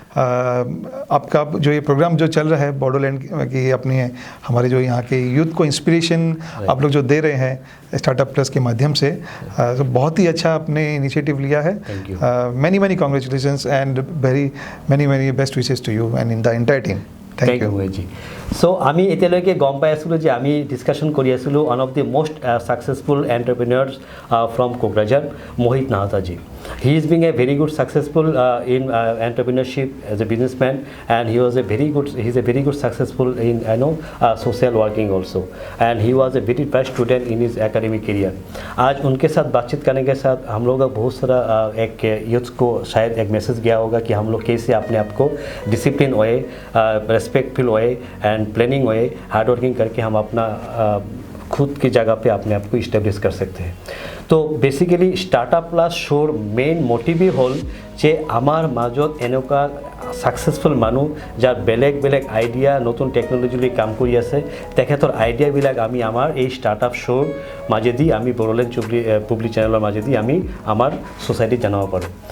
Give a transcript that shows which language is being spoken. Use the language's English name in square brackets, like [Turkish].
[Hindi] आपका जो ये प्रोग्राम जो चल रहा है बोडोलैंड की अपनी हमारे जो यहाँ के यूथ को इंस्पिरेशन आप लोग जो दे रहे हैं स्टार्टअप प्लस के माध्यम से, तो बहुत ही अच्छा आपने इनिशिएटिव लिया है। [English] Many congratulations and very many best wishes to you and in the entire team. Thank you, Mohit ji. [Assamese] So, আমি এতিয়ালৈকে গম পাই আছিলোঁ যে আমি ডিছকাশ্যন কৰি আছিলোঁ [English] one of the most successful entrepreneurs from Kokrajhar, [Assamese] Mohit Nahata G. [English] He is being a very good successful in entrepreneurship as a businessman, and he is a very good successful in social working also, and he was a very bright student in his academic career. [Hindi] आज उनके साथ बातचीत करने के साथ हम लोग का बहुत सारा एक यूथ को शायद एक मैसेज गया होगा कि हम लोग कैसे अपने आप को discipline way, respectful way and planning way, hard working करके हम अपना खुद की जगह पे अपने आप को इस्टेब्लिश कर सकते हैं। तो बेसिकली स्टार्टअप प्लस शोर मेन [Assamese] मोटिভই হ'ল যে আমাৰ মাজত এনেকুৱা ছাকচেছফুল মানুহ যাৰ বেলেগ বেলেগ আইডিয়া নতুন টেকনলজি লৈ কাম কৰি আছে, তেখেতৰ আইডিয়াবিলাক আমি আমাৰ এই ষ্টাৰ্টআপ শ্ব'ৰ মাজেদি আমি বড়োলেণ্ড পুবলি চেনেলৰ মাজেদি আমি আমাৰ ছ'চাইটিত জনাব পাৰোঁ।